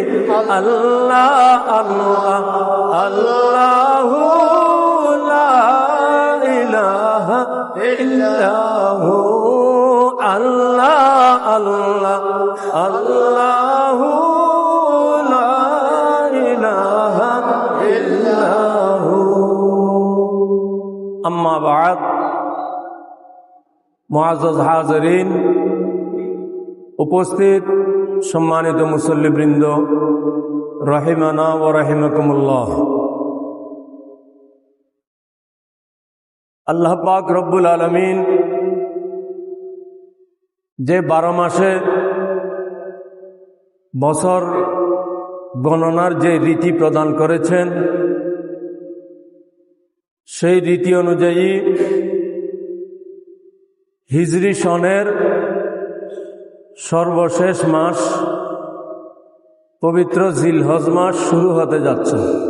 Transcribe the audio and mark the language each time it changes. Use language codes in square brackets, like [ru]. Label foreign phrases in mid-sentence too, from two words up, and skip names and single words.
[ar] اللہ اللہ اللہ لا الہ الا ہو، اللہ اللہ اللہ لا الہ الا ہو۔ اما بعد، [ur] معزز حاضرین, [bn] উপস্থিত সম্মানিত মুসল্লিবৃন্দ, [ar] رحمنا ورحمكم الله. [bn] আল্লাহ পাক [ar] رب العالمين [bn] যে 12 মাসে বছর গণনার যে রীতি প্রদান করেছেন, সেই রীতি অনুযায়ী হিজরি সনের সর্বশেষ মাস পবিত্র জিলহজ মাস শুরু হতে যাচ্ছে।